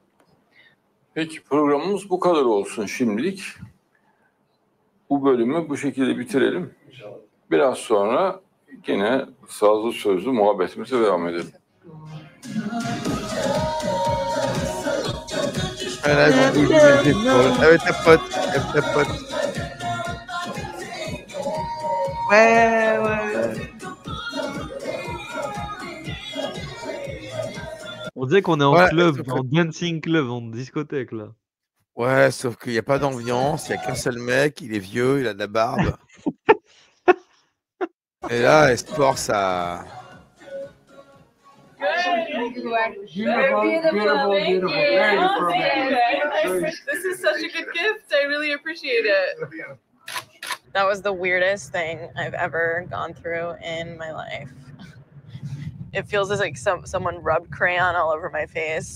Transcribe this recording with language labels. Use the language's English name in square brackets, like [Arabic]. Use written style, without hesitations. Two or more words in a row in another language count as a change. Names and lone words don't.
[Turkish] Peki programımız bu kadar olsun şimdilik. Bu bölümü bu şekilde bitirelim. Biraz sonra yine sazlı sözlü muhabbetimize devam edelim. Evet, [French] pote. Ouais. On dirait qu'on est en club, en dancing club, en discothèque là. Ouais, sauf qu'il n'y a pas d'ambiance, il n'y a qu'un seul mec, il est vieux, il a de la barbe. Et là, Esport, ça. [English] This is such a good gift. I really appreciate it. That was the weirdest thing I've ever gone through in my life. It feels as like someone rubbed crayon all over my face.